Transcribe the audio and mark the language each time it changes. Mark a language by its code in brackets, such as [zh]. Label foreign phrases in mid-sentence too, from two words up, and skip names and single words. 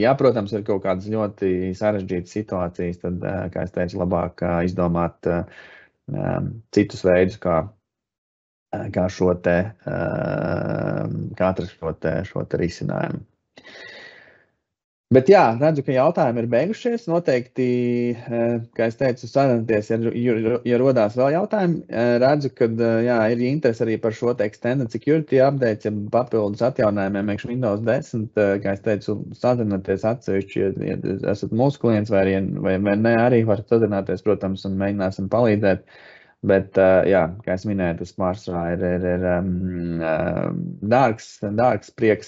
[lv] Jā, protams, ir kaut kādas ļoti sarežģītas situācijas, tad, kā es teicu, labāk izdomāt citus veidus, kā šo te, kā atrast šo te risinājumu. Bet jā, redzu, ka jautājumi ir beigušies. Noteikti, kā es teicu, sadarbieties, ja rodās vēl jautājumi. Redzu, ka jā, ir interesi arī par šo te [en] extended security update, [lv] ja papildus atjauninājumiem iekš Windows 10. Kā es teicu, sadarbieties atsevišķi, ja esat mūsu klients vai ne, arī varat sadarbieties, protams, un mēģināsim palīdzēt. Bet, jā, kā es minēju, tas pārsvarā ir dārgs prieks.